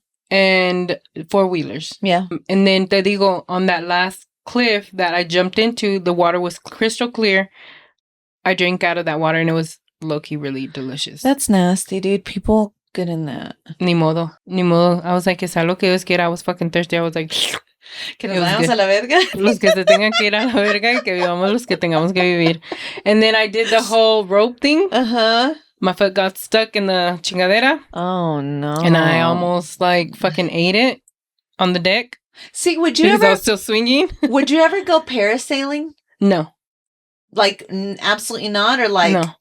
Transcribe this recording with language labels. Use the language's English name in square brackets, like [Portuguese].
[English] And 4-wheelers. Yeah. And then [Spanish] te digo, [English] on that last cliff that I jumped into, the water was crystal clear. I drank out of that water and it was low-key really delicious. That's nasty, dude. People get in that. [Spanish] Ni modo. [English] I was like, [Spanish] es algo que Dios quiera. [English] I was fucking thirsty. I was like, [Spanish] que nos vayamos a la verga. Los que se tengan que ir a la verga y que vivamos los que tengamos que vivir. [English] And then I did the whole rope thing. My foot got stuck in the chingadera. Oh, no. And I almost, like, fucking ate it on the deck. See, would you because I was still swinging. Would you ever go parasailing? No. Like, absolutely not? Or, like...